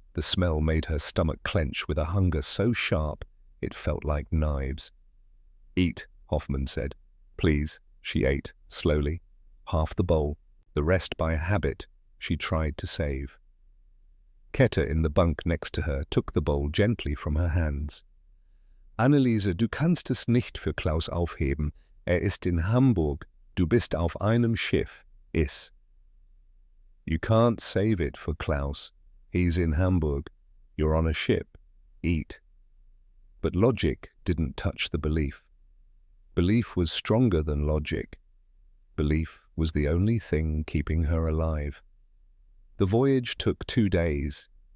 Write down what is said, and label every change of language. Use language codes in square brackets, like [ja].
[en] The smell made her stomach clench with a hunger so sharp it felt like knives. "Eat," Hoffman said. "Please." She ate, slowly. Half the bowl. The rest by habit she tried to save. Kette in the bunk next to her took the bowl gently from her hands. [de] »Anneliese, du kannst es nicht für Klaus aufheben. Ist in Hamburg. Du bist auf einem Schiff. Iss. [en] You can't save it for Klaus. He's in Hamburg. You're on a ship. Eat. But logic didn't touch the belief. Belief was stronger than logic. Belief was the only thing keeping her alive. The voyage took 2 days.